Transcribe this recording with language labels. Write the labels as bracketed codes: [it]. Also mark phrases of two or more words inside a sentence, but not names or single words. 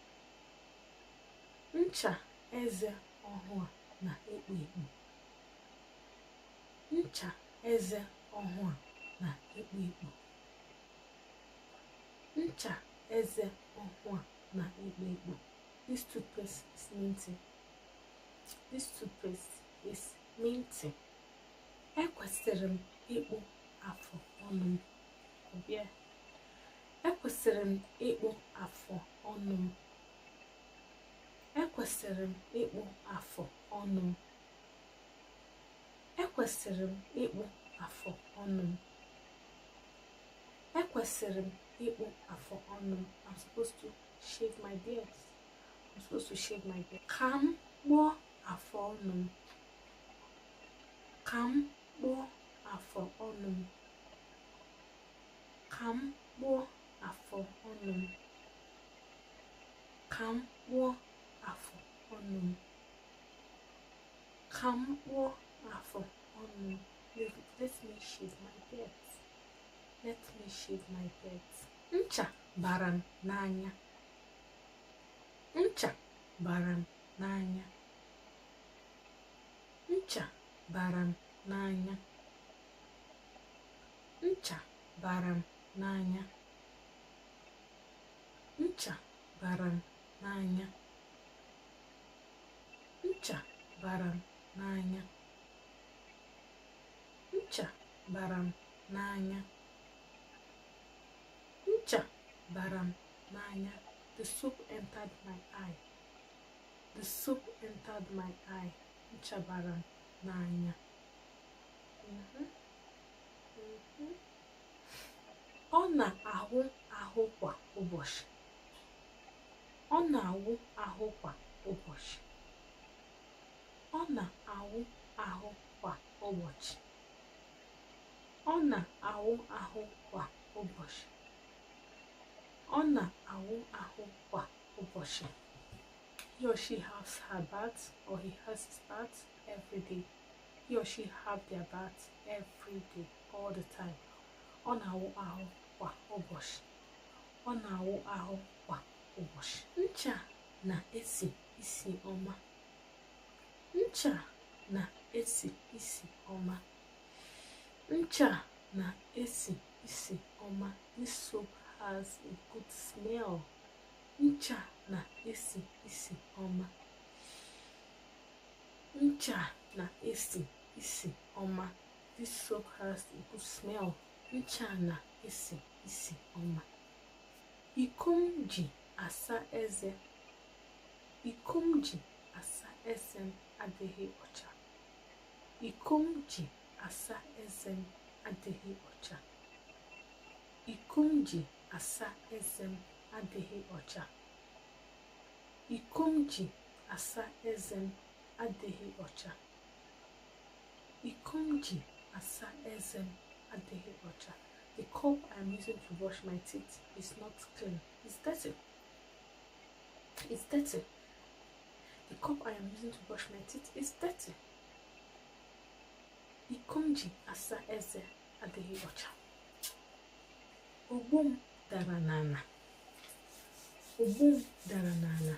[ig] Ncha eze ọhụụ a na-ekpo ekpo. Ncha eze ọhụụ a na-ekpo ekpo. Ncha eze ọhụụ a na-ekpo ekpo. [en] This toothpaste is minty. This toothpaste is minty. [ig] Ekwesịrị m ịkpụ afọ ọnụ m. Ọbịa. Ekwesịrị m ịkpụ afọ ọnụ m. Ekwesịrị m ịkpụ afọ ọnụ m. Ekwesịrị m ịkpụ afọ ọnụ m. Ekwesịrị m ịkpụ afọ ọnụ m. [en] I'm supposed to shave my beard. I'm supposed to shave my beard. [ig] Ka m kpụọ afọ ọnụ m. Ka m kpụọ afọ ọnụ m. Ka m kpụọ afọ ọnụ m. Ka m kpụọ afọ ọnụ m. Ka m kpụọ afọ ọnụ m. [en] Let me shave my beard. Let me shave my beard. [ig] Ncha bara m n'anya. Ncha bara m n'anya. Ncha bara m n'anya. Ncha bara m n'anya. Ncha bara m n'anya. Ncha bara m n'anya. Ncha bara m n'anya. Ncha bara m n'anya. [en] The soap entered my eye. The soap entered my eye. [ig] Ncha bara m n'anya. Ọ na-ahụ ahụ kwa ụbọchị. Ọ na-awụ ahụ kwa ụbọchị. Ọ na-awụ ahụ kwa ụbọchị. Ọ na-awụ ahụ kwa ụbọchị. Ọ na-awụ ahụ kwa ụbọchị. [en] He or she has her bath or he has his bath every day. He or she have their bath every day, all the time. [ig] Ọ na-awụ ahụ kwa ụbọchị. Ọ na-awụ ahụ kwa ụbọchị. Ncha na-esi isi ọma. Ncha na-esi isi ọma. Ncha na-esi isi ọma. [en] This soap has a good smell. [ig] Ncha na-esi isi ọma. Ncha na-esi isi ọma. [en] This soap has a good smell. [ig] Ncha na-esi isi ọma. Iko m ji asa eze. Iko m ji asa eze m adịghị ọcha. Iko m ji asa eze m adịghị ọcha. Iko m ji asa eze m adịghị ọcha. Iko m ji asa eze m adịghị ọcha. Iko m ji asa eze m adịghị ọcha. [en] The cup I'm using to brush my teeth is not clean. It's dirty. It's dirty. The cup I am using to brush my teeth is dirty. [ig] Iko m ji asa eze adịghị ọcha. Ogbo m dara n'ala. Ogbo m dara n'ala.